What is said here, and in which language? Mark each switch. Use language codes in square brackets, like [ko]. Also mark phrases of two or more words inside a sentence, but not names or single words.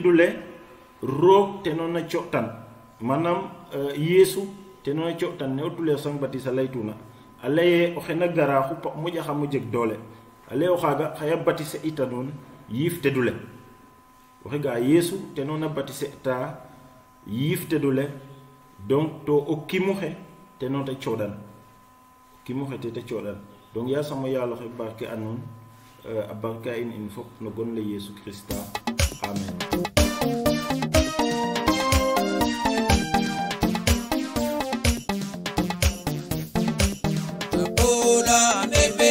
[snf] du le roog te noona co'tan manam yeesu te noona co'tan ne o tule sang baptiser laytuna a leye o xena gara xupa moƴaxamo jeg doole a leye o xaaga xaya baptiser ita nuun yifte du le waxi ga'a yeesu te noona baptiser ta yifte du le donc to o kimuxe te noon te coɗan kimuxe te coɗan donc yasamo yaaloxe barke a nuun a barke a in fop no gon le Yesu Christa amen.